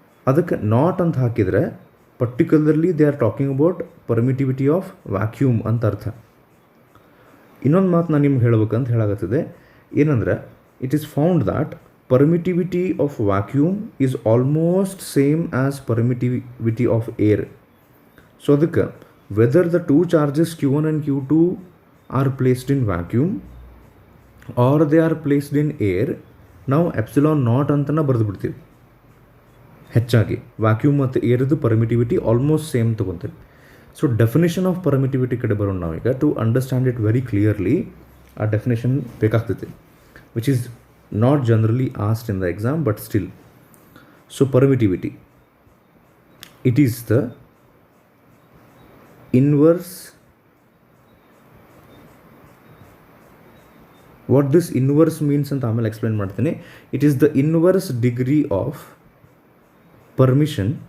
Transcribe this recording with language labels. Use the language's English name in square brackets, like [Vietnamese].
[Kannada] ಅದಕ್ಕೆ ನಾಟ್ ಅಂತ ಹಾಕಿದರೆ [English] particularly they are talking about permittivity of vacuum [Kannada] ಅಂತ ಅರ್ಥ. ಇನ್ನೊಂದು ಮಾತು ನಾನು ನಿಮ್ಗೆ ಹೇಳ್ಬೇಕಂತ ಹೇಳಾಗತ್ತಿದೆ, ಏನಂದರೆ [English] It is found that permittivity of vacuum is almost same as permittivity of air. So adukku whether the two charges Q1 and Q2 are placed in vacuum or they are placed in air, [Kannada] ನಾವು epsilon naught ಅಂತನ ಬರೆದು ಬಿಡ್ತೀವಿ. ಹೆಚ್ಚಾಗಿ vacuum ಮತ್ತು ಏರ್ದು permittivity almost same ತೊಗೊತೀವಿ. [English] so definition of permittivity [Kannada] ಕಡೆ ಬರೋಣ ನಾವೀಗ. [English] to understand it very clearly [Kannada] ಆ definition ಬೇಕಾಗ್ತೈತಿ, [English] Which is not generally asked in the exam, but still. So permittivity, it is the inverse. What this inverse means [Kannada] anta amale explain ಮಾಡ್ತೀನಿ. [English] It is the inverse degree of permission.